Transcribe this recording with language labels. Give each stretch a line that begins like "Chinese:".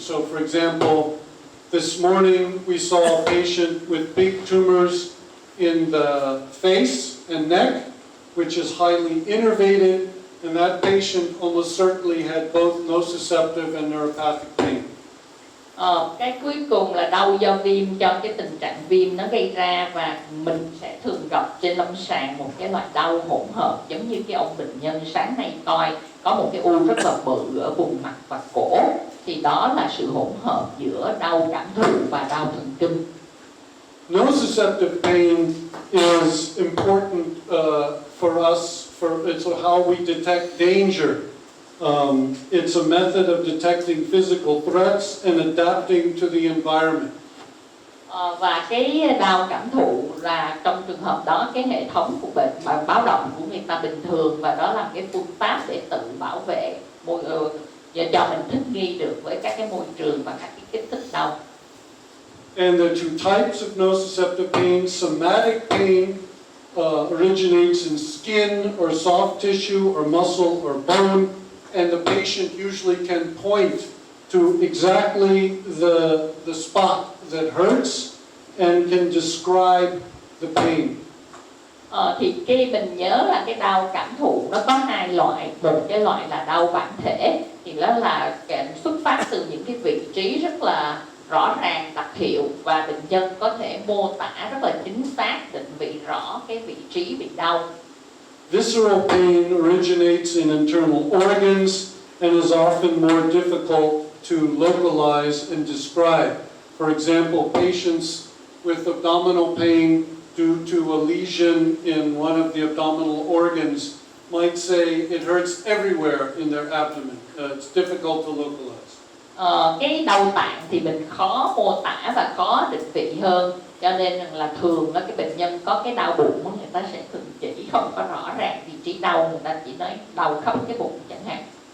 English: So, for example, this morning we saw a patient with big tumors in the face and neck, which is highly innervated, and that patient almost certainly had both nociceptive and neuropathic pain.
Vietnamese: Cái cuối cùng là đau do viêm, cho cái tình trạng viêm nó gây ra, và mình sẽ thường gặp trên lâm sàng một cái loại đau hỗn hợp, giống như cái ông bệnh nhân sáng nay coi có một cái u rất là bự ở vùng mặt và cổ, thì đó là sự hỗn hợp giữa đau cảm thụ và đau thần kinh.
English: Nociceptive pain is important for us. It's how we detect danger. It's a method of detecting physical threats and adapting to the environment.
Vietnamese: Và cái đau cảm thụ là trong trường hợp đó cái hệ thống của bệnh báo động của người ta bình thường, và đó là cái phương pháp để tự bảo vệ và cho mình thích nghi được với các cái môi trường và các cái kích thích đau.
English: And there are two types of nociceptive pain. Somatic pain originates in skin or soft tissue or muscle or bone, and the patient usually can point to exactly the spot that hurts and can describe the pain.
Vietnamese: Thì cái mình nhớ là cái đau cảm thụ nó có 2 loại. Một cái loại là đau bản thể, thì đó là xuất phát từ những cái vị trí rất là rõ ràng đặc hiệu, và bệnh nhân có thể mô tả rất là chính xác, định vị rõ cái vị trí bị đau.
English: Visceral pain originates in internal organs and is often more difficult to localize and describe. For example, patients with abdominal pain due to a lesion in one of the abdominal organs might say it hurts everywhere in their abdomen. It's difficult to localize.
Vietnamese: Cái đau tạng thì mình khó mô tả và khó định vị hơn, cho nên là thường là cái bệnh nhân có cái đau bụng người ta sẽ thường chỉ không có rõ ràng vị trí đau, người ta chỉ nói đau khắp cái bụng chẳng hạn.